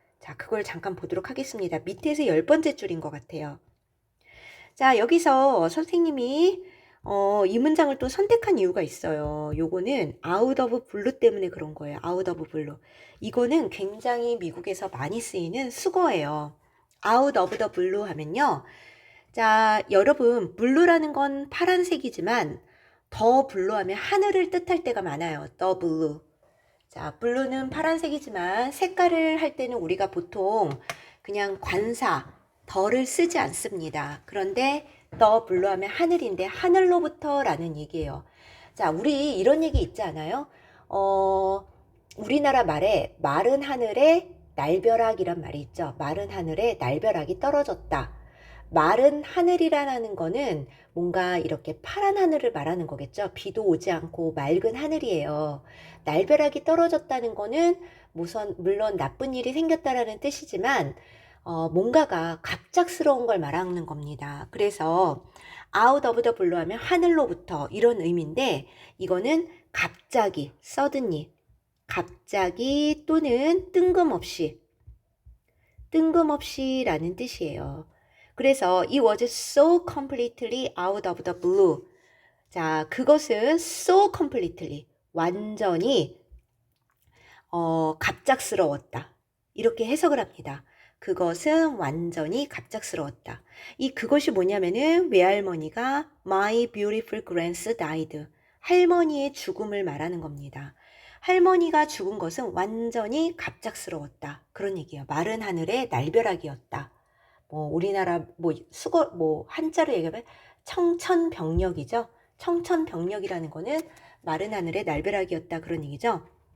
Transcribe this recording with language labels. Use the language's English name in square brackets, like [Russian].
[Korean] 자, 그걸 잠깐 보도록 하겠습니다. 밑에서 10번째 줄인 것 같아요. 자, 여기서 선생님이 이 문장을 또 선택한 이유가 있어요. 요거는 [English] out of blue [Korean] 때문에 그런 거예요. [English] out of blue. [Korean] 이거는 굉장히 미국에서 많이 쓰이는 수거예요. [English] out of the blue 하면요. [Korean] 자, 여러분, blue라는 건 파란색이지만 더 블루 하면 하늘을 뜻할 때가 많아요. [English] the blue. [Korean] 자, 블루는 파란색이지만 색깔을 할 때는 우리가 보통 그냥 관사, 더를 쓰지 않습니다. 그런데 [English] the blue [Korean] 하면 하늘인데 하늘로부터 라는 얘기예요. 자, 우리 이런 얘기 있지 않아요? 우리나라 말에 마른 하늘에 날벼락이란 말이 있죠. 마른 하늘에 날벼락이 떨어졌다. 마른 하늘이라는 거는 뭔가 이렇게 파란 하늘을 말하는 거겠죠. 비도 오지 않고 맑은 하늘이에요. 날벼락이 떨어졌다는 거는 물론 나쁜 일이 생겼다라는 뜻이지만 뭔가가 갑작스러운 걸 말하는 겁니다. 그래서 [English] out of the blue [Korean] 하면 하늘로부터 이런 의미인데 이거는 갑자기, suddenly, 갑자기 또는 뜬금없이라는 뜻이에요. [English] 그래서 it was so completely out of the blue. [Korean] 자, 그것은 [English] so completely, [Korean] 완전히 갑작스러웠다. 이렇게 해석을 합니다. 그것은 완전히 갑작스러웠다. 그것이 뭐냐면은 외할머니가 [English] my beautiful Grant died. [Korean] 할머니의 죽음을 말하는 겁니다. 할머니가 죽은 것은 완전히 갑작스러웠다. 그런 얘기예요. 마른 하늘의 날벼락이었다. 뭐 우리나라 뭐 수거 뭐 한자로 얘기하면 청천벽력이죠. 청천벽력이라는 거는 마른 하늘의 날벼락이었다 그런 얘기죠.